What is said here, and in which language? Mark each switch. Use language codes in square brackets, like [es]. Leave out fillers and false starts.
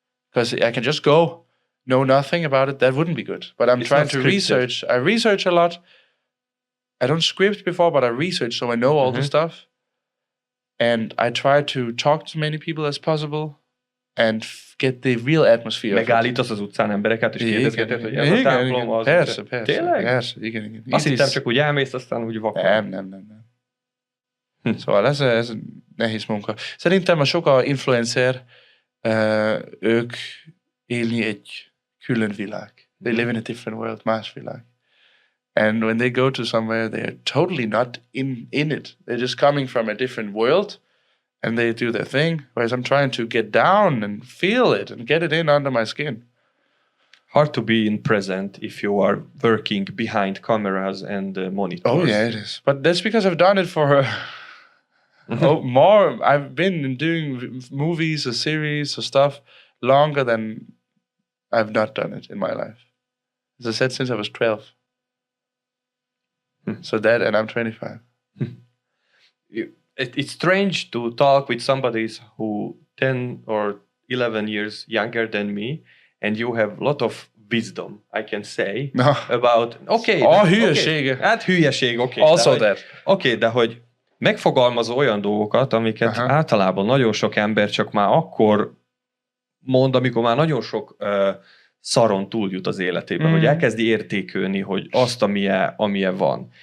[en] Because I can just go, know nothing about it. That wouldn't be good. But I'm trying to research. I research a lot. I don't script before, but I research, so I know all the stuff. And I try to talk to many people as possible. and get the real atmosphere. [hu] Megállítasz az utcán embereket, és kérdezgeted, hogy ez a templom az... Persze. Tényleg? Persze, igen. Azt hittem csak úgy elmész, aztán úgy vakar. Nem. Szóval ez nehéz munka. Szerintem a sok influencer, ők élni egy külön világ. [en] They live in a different world, [hu] más világ. [en] And when they go to somewhere, they're totally not in it. They're just coming from a different world, and they do their thing. Whereas I'm trying to get down and feel it and get it in under my skin. Hard to be in present if you are working behind cameras and monitors. Oh yeah, it is. But that's because I've done it for more. I've been doing movies or series or stuff longer than I've not done it in my life. As I said, since I was 12. So that, and I'm 25. It's strange to talk with somebody who 10 or 11 years younger than me, and you have a lot of wisdom, I can say, about... Okay. [hu] Hülyeség. Okay. Hát hülyeség, oké. [en] Also that. [hu] Oké, de hogy megfogalmazol olyan dolgokat, amiket általában nagyon sok ember csak már akkor mond, amikor már nagyon sok szaron túljut az életében, hogy elkezdi értékölni, hogy azt, amilyen van.